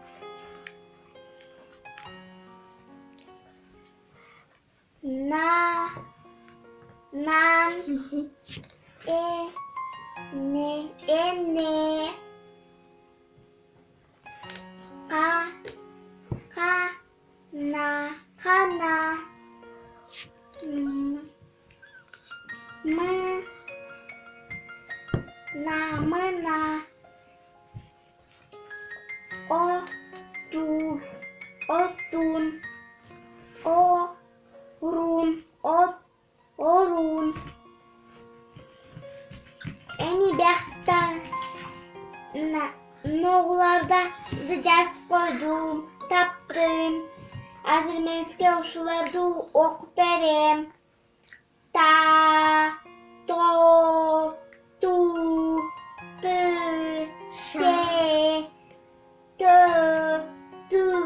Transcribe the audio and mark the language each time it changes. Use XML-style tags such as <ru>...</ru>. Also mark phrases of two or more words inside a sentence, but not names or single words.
<ky>На, нан, не, эне, ка, на, кана, мы, на, мына, отун, орун. Эми биякта ногуларда жазып койдум, таптым. Азыр мен сизге ушуларды окуп берем. Та, то, ту, ты, те, тө, ту,</ky>